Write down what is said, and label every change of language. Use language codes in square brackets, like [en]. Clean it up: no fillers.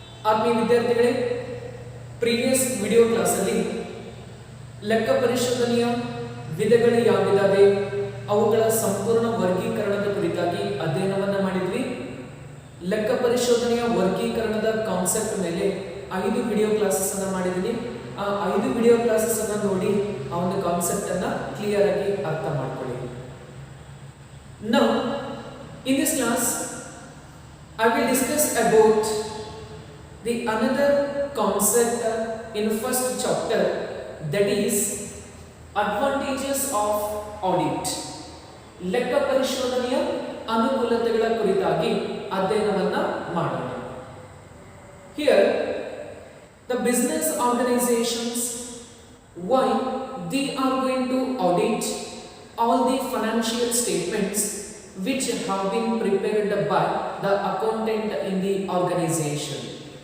[kn] ಆತ್ಮೀಯ ವಿದ್ಯಾರ್ಥಿಗಳೇ, [en] previous video ಕ್ಲಾಸಲ್ಲಿ [kn] ಲೆಕ್ಕ ಪರಿಶೋಧನೆಯ ವಿಧಗಳು ಯಾವಿದಾವೆ, ಅವುಗಳ ಸಂಪೂರ್ಣ ವರ್ಗೀಕರಣದ ಕುರಿತಾಗಿ ಅಧ್ಯಯನವನ್ನು ಮಾಡಿದ್ವಿ. ಲೆಕ್ಕ ಪರಿಶೋಧನೆಯ ವರ್ಗೀಕರಣದ ಕಾನ್ಸೆಪ್ಟ್ ಮೇಲೆ 5 ವಿಡಿಯೋ ಕ್ಲಾಸಸ್ ಅನ್ನು ಮಾಡಿದ್ದೀನಿ. ಆ 5 ವಿಡಿಯೋ ಕ್ಲಾಸಸ್ ಅನ್ನು ನೋಡಿ ಆ ಒಂದು ಕಾನ್ಸೆಪ್ಟ್ ಅನ್ನು ಕ್ಲಿಯರ್ ಆಗಿ ಅರ್ಥ ಮಾಡ್ಕೊಳ್ಳಿ. [en] Now in this class I will discuss about the another concept in first chapter, that is advantages of audit. [kn] ಲೆಕ್ಕ ಪರಿಶೋಧನೆಯ ಅನುಕೂಲತೆಗಳ ಕುರಿತಾಗಿ ಅಧ್ಯಯನವನ್ನ ಮಾಡೋಣ. [en] Here the business organizations, why they are going to audit all the financial statements which have been prepared by the accountant in the organization.